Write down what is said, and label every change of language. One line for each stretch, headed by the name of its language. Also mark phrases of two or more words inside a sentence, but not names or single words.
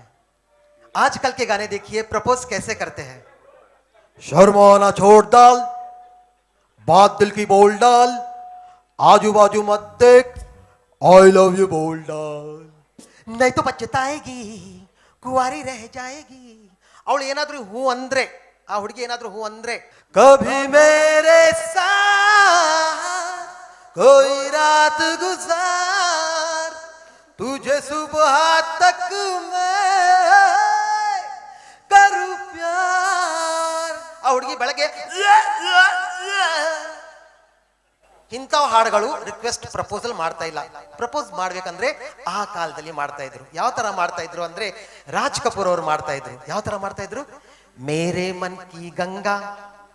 Hindi: आजकल के गाने देखिए प्रपोज कैसे करते हैं। शर्माना छोड़ डाल, बात दिल की बोल डाल, आजू बाजू मत देख,
English: I love you
Hindi: बोल डाल, नहीं तो पछताएगी, कुंवारी रह जाएगी।
Kannada: ಅವಳು ಏನಾದ್ರೂ ಹೂ ಅಂದ್ರೆ, ಆ ಹುಡುಗಿ ಏನಾದ್ರೂ ಹೂ ಅಂದ್ರೆ,
Hindi: कभी मेरे साथ कोई रात गुजार, तुझे सुबह तक मैं करूं प्यार।
Kannada: ಆ ಹುಡುಗಿ ಬೆಳಗ್ಗೆ ಇಂಥವು ಹಾಡುಗಳು
English: request proposal
Kannada: ಮಾಡ್ತಾ ಇಲ್ಲ. ಪ್ರಪೋಸ್ ಮಾಡ್ಬೇಕಂದ್ರೆ ಆ ಕಾಲದಲ್ಲಿ ಮಾಡ್ತಾ ಇದ್ರು. ಯಾವ ತರ ಮಾಡ್ತಾ ಇದ್ರು ಅಂದ್ರೆ ರಾಜ್ ಕಪೂರ್ ಅವರು ಮಾಡ್ತಾ ಇದ್ರು. ಯಾವ ತರ ಮಾಡ್ತಾ ಇದ್ರು? ಮೇರೆ ಮನ್ ಕಿ ಗಂಗಾ